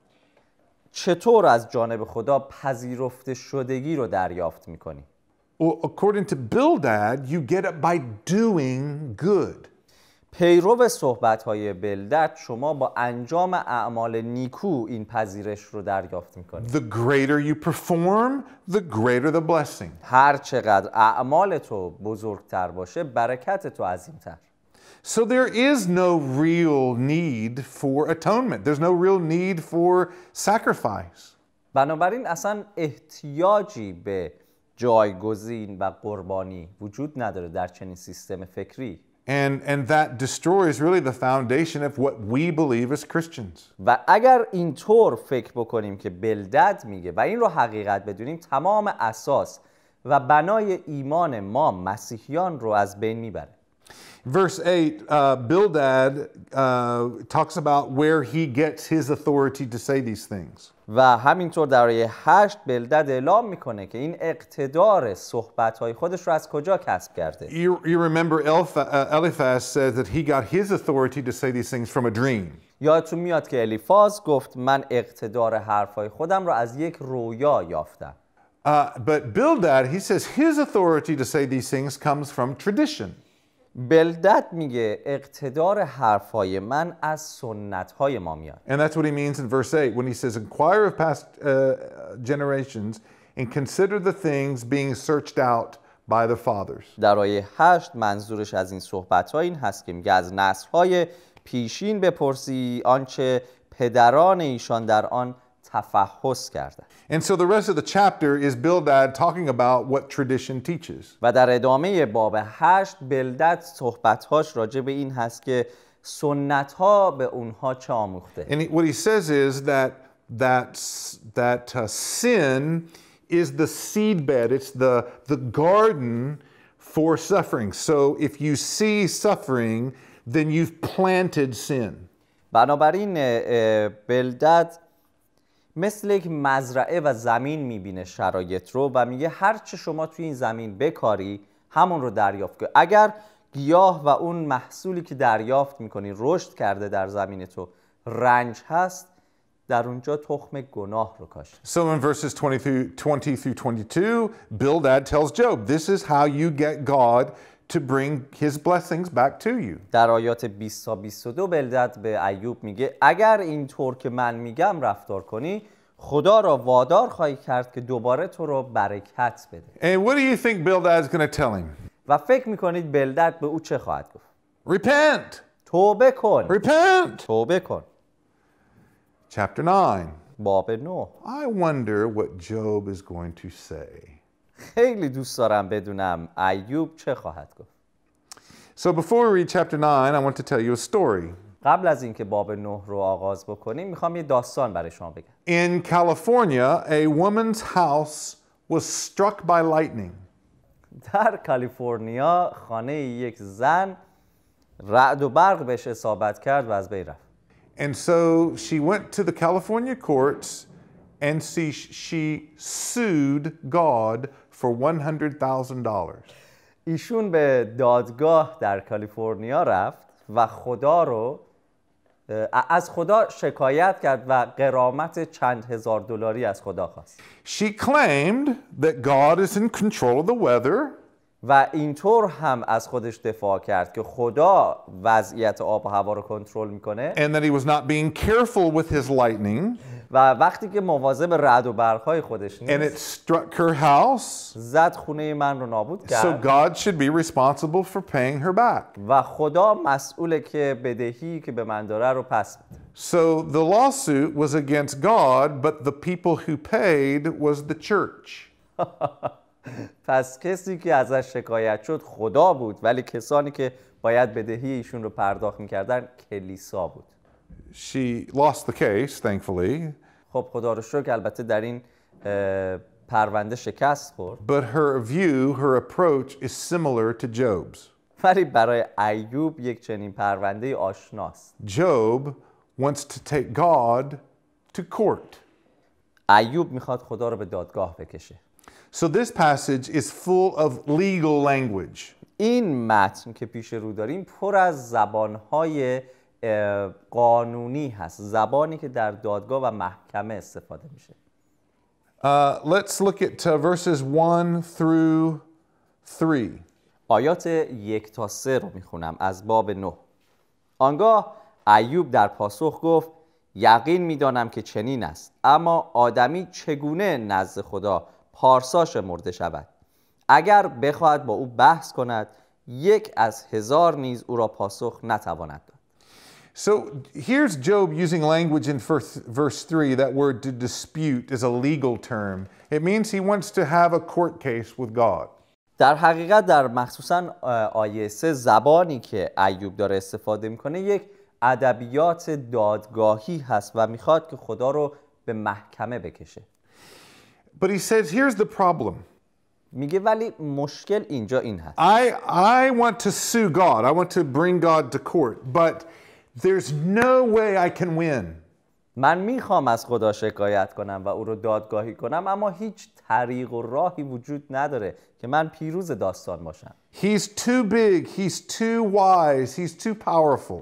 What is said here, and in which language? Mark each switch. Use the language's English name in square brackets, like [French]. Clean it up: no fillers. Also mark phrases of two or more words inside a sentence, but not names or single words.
[Persian] چطور از جانب خدا پذیرفته شدگی رو دریافت می‌کنی؟ [English] Well, according to Bildad, you get it by doing good. [Persian] پیرو صحبت‌های بلدد شما با انجام اعمال نیکو این پذیرش رو دریافت می‌کنید. [English] The greater you perform, the greater the blessing. [Persian] هر چقدر اعمال تو بزرگتر باشه برکت تو عظیم‌تر. [English] So there is no real need for atonement. There's no real need for sacrifice. [Persian] بنابراین اصلا احتیاجی به جایگزین و قربانی وجود نداره در چنین سیستم فکری. [English] And that destroys really the foundation of what we believe as Christians. [Persian] و اگر اینطور فکر بکنیم که بلدد میگه و این رو حقیقت بدونیم تمام اساس و بنای ایمان ما مسیحیان رو از بین میبره. [English] Verse 8, Bildad talks about where he gets his authority to say these things. [Persian] و همینطور در آیه 8 بلدد اعلام میکنه که این اقتدار صحبت‌های خودش رو از کجا کسب کرده. [English] You remember Eliphaz says that he got his authority to say these things from a dream. [Persian] یادتون میاد که الیفاز گفت من اقتدار حرفای خودم رو از یک رویا یافتم. [English] But Bildad, he says his authority to say these things comes from tradition. [Persian] بلدد میگه اقتدار حرفای من از سنت‌های ما میاد. [English] And that's what he means in verse 8 when he says, inquire of past generations and consider the things being searched out by the fathers. [Persian] در آیه 8 منظورش از این صحبت‌ها این هست که میگه از نسل‌های پیشین بپرسی آنچه پدران ایشان در آن تفحص کردند. [English] And so the rest of the chapter is Bildad talking about what tradition teaches. [Persian] و در ادامه باب 8 بلدد صحبت‌هاش راجع به این هست که سنت‌ها به اونها چه آموخته. [English] And what he says is that sin is the seedbed. It's the garden for suffering. So if you see suffering, then you've planted sin. [Persian] بنابراین بلدد مثل یک مزرعه و زمین میبینه شرایط رو و میگه هر چه شما توی این زمین بکاری همون رو دریافت کن. اگر گیاه و اون محصولی که دریافت میکنی رشد کرده در زمین تو رنج هست در اونجا تخم گناه رو کاشت. [English] So in verses 20 through 22, Bildad tells Job, this is how you get God to bring his blessings back to you. [Persian] در آیات 20 تا 22 بلدد به ایوب میگه اگر اینطور که من میگم رفتار کنی خدا را وادار خواهی کرد که دوباره تو رو برکت بده. [English] And what do you think Bildad is going to tell him? [Persian] و فکر میکنید بلدد به او چه خواهد گفت؟ [English] Repent. [Persian] توبه کن. [English] Repent. [Persian] توبه کن. [English] Chapter 9. [Persian] باب 9. [English] I wonder what Job is going to say. [Persian] خیلی دوست دارم بدونم ایوب چه خواهد گفت. [English] So before we read chapter 9, I want to tell you a story. [Persian] قبل از اینکه باب 9 رو آغاز بکنیم میخوام یه داستان برای شما بگم. [English] In California, a woman's house was struck by lightning. [Persian] در کالیفرنیا خانه یک زن رعد و برق بهش اصابت کرد و از بین رفت. [English] And so she went to the California courts and she sued God for $100,000. [Persian] ایشون به دادگاه در کالیفرنیا رفت و از خدا شکایت کرد و غرامت چند هزار دلاری از خدا خواست. [English] She claimed that God is in control of the weather. [Persian] و اینطور هم از خودش دفاع کرد که خدا وضعیت آب و هوا رو کنترل میکنه. [English] And that he was not being careful with his lightning. [Persian] و وقتی که مواظب رعد و برق‌های خودش [English] and it [Persian] نیست [English] struck her house, [Persian] زد خونه من رو نابود so کرد [English] God should be responsible for paying her back. [Persian] و خدا مسئوله که بدهی که به من داره رو پس بده. [English] So the lawsuit was against God, but the people who paid was the church. [Persian] پس کسی که ازش شکایت شد خدا بود، ولی کسانی که باید بدهی ایشون رو پرداخت می‌کردن کلیسا بود. [English] She lost the case, thankfully, [Persian] خب خدا رو شکر البته در این پرونده شکست خورد، [English] but her approach is similar to Job's. [Persian] ولی برای ایوب یک چنین پرونده آشناست. [English] Job wants to take God to court. [Persian] ایوب میخواد خدا رو به دادگاه بکشه. [English] So this passage is full of legal language. [Persian] این متن که پیش رو داریم پر از زبانهای قانونی هست، زبانی که در دادگاه و محکمه استفاده میشه. [English] Let's look at verses 1 through 3. [Persian] آیات 1 تا 3 رو میخونم از باب 9. آنگاه ایوب در پاسخ گفت یقین میدانم که چنین است، اما آدمی چگونه نزد خدا پارسا شمرده شود؟ اگر بخواهد با او بحث کند، 1 از 1000 نیز او را پاسخ نتواند داد. [English] So here's Job using language in verse 3. That word to dispute is a legal term. It means he wants to have a court case with God. [Persian] در حقیقت در مخصوصا آیه 3 زبانی که ایوب داره استفاده میکنه یک ادبیات دادگاهی هست و میخواد که خدا رو به محکمه بکشه. [English] But he says, here's the problem. [Persian] میگه ولی مشکل اینجا این هست. [English] I want to sue God. I want to bring God to court. But there's no way I can win. [Persian] من میخوام از خدا شکایت کنم و او رو دادگاهی کنم، اما هیچ طریق و راهی وجود نداره که من پیروز داستان باشم. [English] He's too big. He's too wise. He's too powerful.